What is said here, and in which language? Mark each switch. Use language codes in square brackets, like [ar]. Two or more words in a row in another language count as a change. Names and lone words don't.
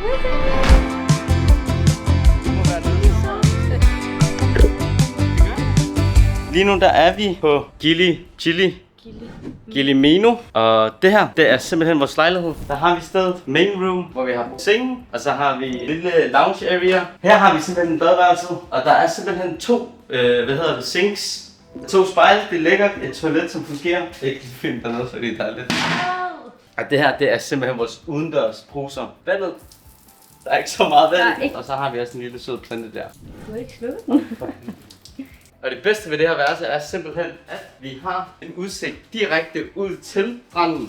[da] Lige nu der er vi på Gili Mino, og det her, det er simpelthen vores lejlighed. Der har vi stedet [en] main room, [da] hvor vi har sengen, og så har vi en lille [en] lounge area. [da] Her har vi simpelthen badeværelset, og der er simpelthen to, sinks. To spejle, det er lækkert, et toilet som fungerer. Ikke fint dernede, fordi der er lidt. Og det her, det er simpelthen vores udendørs bruser. Vandet. Der er ikke så meget vand, og så har vi også en lille sød plante der. Du har ikke slukket den. Og det bedste ved det her værelse er simpelthen, at vi har en udsigt direkte ud til stranden.